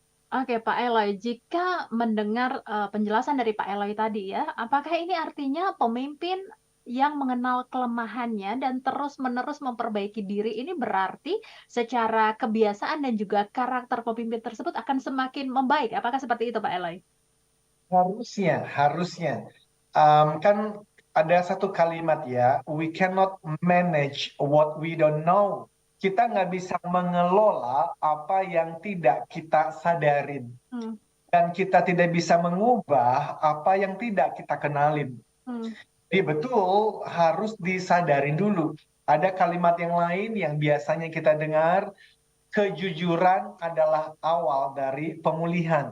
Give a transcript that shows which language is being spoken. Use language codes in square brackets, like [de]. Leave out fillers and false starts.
[id] Oke, Pak Eloy, jika mendengar penjelasan dari Pak Eloy tadi ya, apakah ini artinya pemimpin yang mengenal kelemahannya dan terus-menerus memperbaiki diri ini berarti secara kebiasaan dan juga karakter pemimpin tersebut akan semakin membaik? Apakah seperti itu, Pak Eloy? Harusnya. Kan ada satu kalimat ya, [en] we cannot manage what we don't know. [id] Kita nggak bisa mengelola apa yang tidak kita sadarin. Hmm. Dan kita tidak bisa mengubah apa yang tidak kita kenalin. Hmm. Jadi betul, harus disadarin dulu. Ada kalimat yang lain yang biasanya kita dengar, kejujuran adalah awal dari pemulihan.